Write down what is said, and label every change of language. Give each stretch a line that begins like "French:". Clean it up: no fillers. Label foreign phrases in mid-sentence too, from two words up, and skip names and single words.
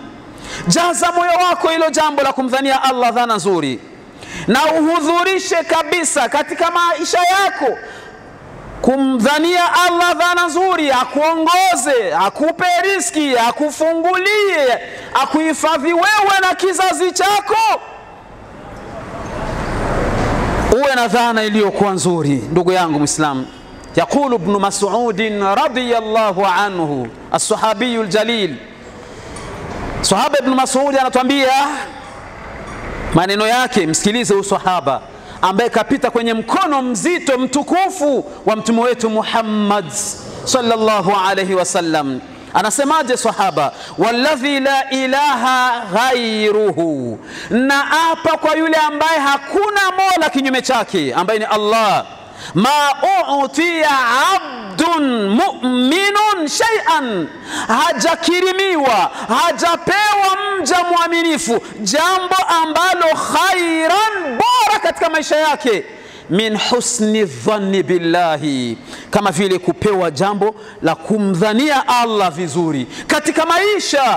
Swahili: Jaza moyo wako hilo jambo la kumdhania Allah dhana nzuri, na uhudhurishe kabisa katika maisha yako kumdhania Allah dhana nzuri, akuongoze, akupe riziki, akufungulie, akuhifadhi wewe na kizazi chako. Uwe na dhana iliyokuwa nzuri ndugu yangu Muislamu.
Arabic: يقول ابن مسعود رضي الله عنه الصحابي الجليل,
Swahili: sahaba Ibn Mas'ud anatuambia maneno yake. Msikilize huyu sahaba ambaye kapita kwenye mkono mzito mtukufu wa mtume wetu Muhammad
Arabic: صلى الله عليه وسلم.
Swahili: Anasemaje sahaba?
Arabic: والذي لا إله غيره,
Swahili: na apa kwa yule ambaye hakuna mola kinyume chake, ambaye ni Allah.
Arabic: ما أعطي عبد مؤمن شيئا,
Swahili: hajakirimiwa, hajapewa mja muaminifu jambo ambalo khairan, bora katika maisha yake,
Arabic: من حسن الظن بالله,
Swahili: kama vile kupewa jambo la kumdhania Allah vizuri katika maisha.